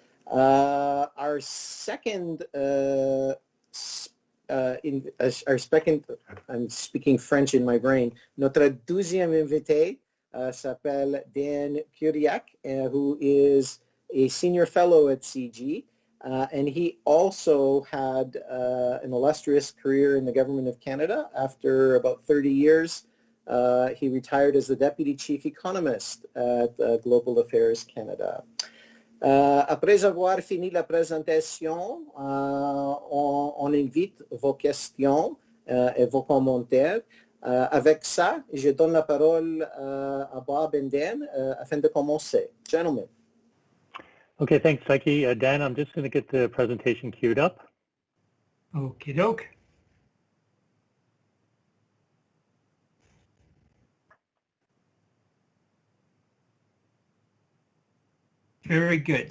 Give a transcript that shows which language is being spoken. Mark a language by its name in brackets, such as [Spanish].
[English] Our second, I'm speaking French in my brain, [French] notre deuxième invité s'appelle Dan Curiac, [English] who is a senior fellow at CG, and he also had an illustrious career in the government of Canada. After about 30 years He retired as the Deputy Chief Economist at Global Affairs Canada. [French] Après avoir fini la présentation, on invite vos questions et vos commentaires. Avec ça, je donne la parole à Bob and Dan afin de commencer. [English] Gentlemen. Okay, thanks, Psyche. Dan, I'm just going to get the presentation queued up. Okie doke. Very good.